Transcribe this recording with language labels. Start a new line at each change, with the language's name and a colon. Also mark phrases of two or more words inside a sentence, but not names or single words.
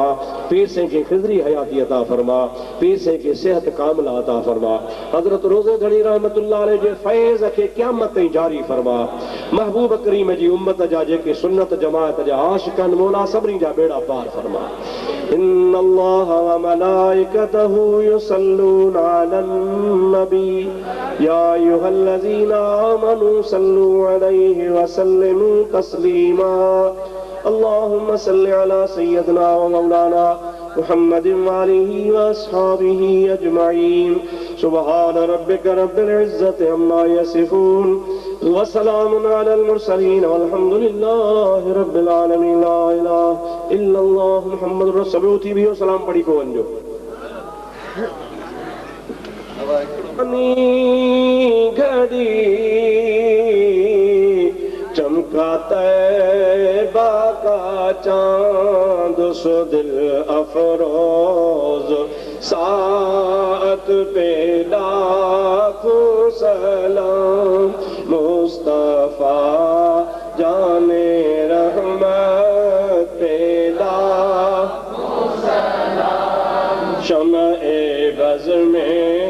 Sindhi: पीर से खे ख़िज़री हयाती अता फरमा। पीर से खे सेहत कामिला अता फरमा। हज़रत रोज़े धड़ी
Arabic: رحمة الله عليه
Sindhi: जे फैज़ खे क़यामत ताईं जारी फरमा। महबूब करीम जी उम्मत जा जेके सुन्नत जमात जा आशिक़ान मौला सभिनी जा बेड़ा पार फरमा।
Arabic: إن الله وملائكته يصلون على النبي يا أيها الذين آمنوا صلوا عليه وسلموا تسليما. اللهم صل على سيدنا ومولانا محمد وآله وأصحابه أجمعين. سبحان ربك رب العزة عما يصفون وسلام على المرسلين والحمد لله رب العالمين. لا إله إلا الله محمد رسول الله.
Sindhi: थी भी सलाम पढ़ी को वञो।
Urdu: گھڑی چمکا طیبہ کا چاند سو دل افروز سات پے لاکھوں سلام مصطفیٰ جان رحمت پے لاکھوں سلام شمع بزم میں